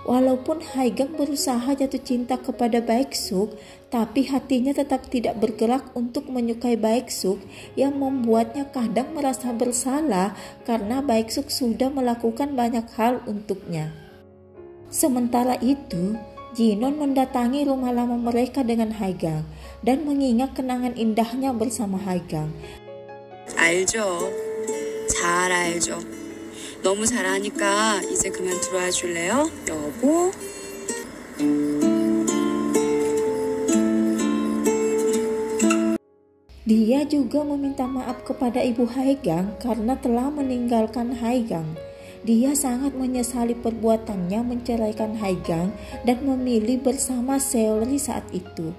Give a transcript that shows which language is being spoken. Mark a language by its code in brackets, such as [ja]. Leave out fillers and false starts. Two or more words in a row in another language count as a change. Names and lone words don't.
[id] Walaupun Haigang berusaha jatuh cinta kepada Baeksuk, tapi hatinya tetap tidak bergerak untuk menyukai Baeksuk yang membuatnya kadang merasa bersalah karena Baeksuk sudah melakukan banyak hal untuknya. Sementara itu, Jinon mendatangi rumah lama mereka dengan Haigang dan mengingat kenangan indahnya bersama Haigang. [ko] 알죠. 잘 알죠. 너무 잘 아니까 이제 그만 들어와 줄래요? 여보? [id] Dia juga meminta maaf kepada ibu Haigang karena telah meninggalkan Haigang. Dia sangat menyesali perbuatannya menceraikan Haigang dan memilih bersama Seolri saat itu.